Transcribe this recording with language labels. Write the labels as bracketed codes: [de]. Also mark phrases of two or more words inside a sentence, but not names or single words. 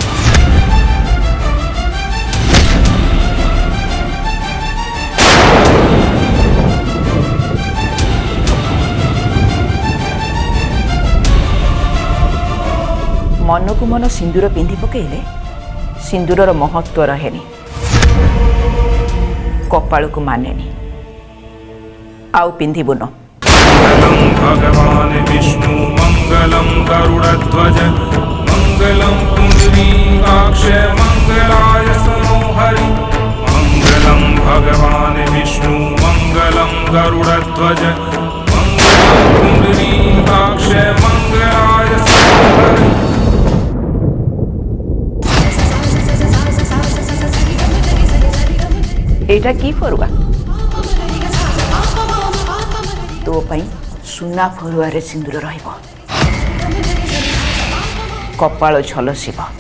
[or] ମନକୁ ମନ ସିନ୍ଦୁର ପିନ୍ଧି ପକେଇଲେ ସିନ୍ଦୁରର ମହତ୍ଵ ରହେନି, କପାଳକୁ ମାନେନି। ଆଉ ପିନ୍ଧିବୁନ। [sa] भगवान् विष्णु मङ्गलं गरुडध्वज मङ्गलं पुण्डरीकाक्ष मङ्गलाय मनोहरि मङ्गलं भगवान् विष्णु मङ्गलं गरुडध्वज मङ्गलं पुण्डरीकाक्ष मङ्गलाय मनोहरि। [or] ଏଇଟା କି ଫରୁଆ? ତୋ ପାଇଁ ସୁନା ଫରୁଆରେ ସିନ୍ଦୁର ରହିବ, କପାଳ ଝଲସିବ।